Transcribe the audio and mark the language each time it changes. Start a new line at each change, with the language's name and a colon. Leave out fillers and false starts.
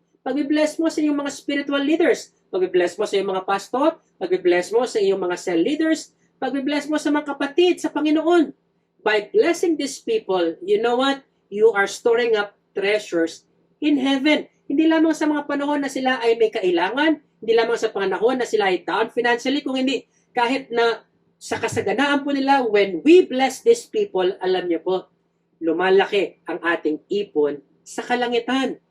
Filipino: Pag-bless mo sa iyong mga spiritual leaders, pag-bless mo sa iyong mga pastor, pag-bless mo sa iyong mga cell leaders, pag-bless mo sa mga kapatid sa Panginoon.
English: By blessing these people, you know what? You are storing up treasures in heaven.
Filipino: Hindi lamang sa mga panahon na sila ay may kailangan, hindi lamang sa panahon na sila ay down financially, kung hindi, kahit na sa kasaganaan po nila,
English: when we bless these people,
Filipino: alam niyo po, lumalaki ang ating ipon sa kalangitan.